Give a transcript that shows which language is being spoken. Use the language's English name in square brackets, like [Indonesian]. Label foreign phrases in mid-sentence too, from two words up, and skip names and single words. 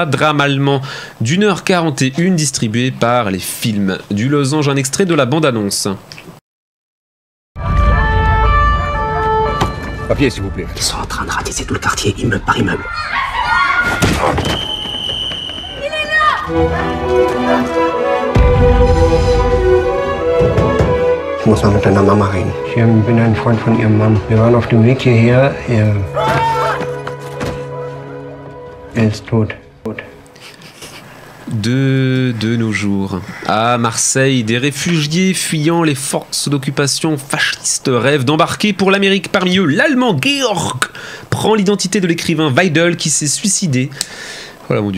[French] Drame allemand d'1h41, distribué par les films du Losange. Un extrait de la bande-annonce. Papier, s'il vous plaît. Ils sont en train de ratisser tout le quartier, immeuble par immeuble. Il est là! [German] Ich muss mal mit deiner Mama reden. Ich bin ein Freund von ihrem Mann. Wir waren auf dem Weg hierher. Er ist tot. [French] De nos jours, à Marseille, des réfugiés fuyant les forces d'occupation fascistes rêvent d'embarquer pour l'Amérique. Parmi eux, l'Allemand Georg prend l'identité de l'écrivain Weidel qui s'est suicidé. Voilà mon Dieu.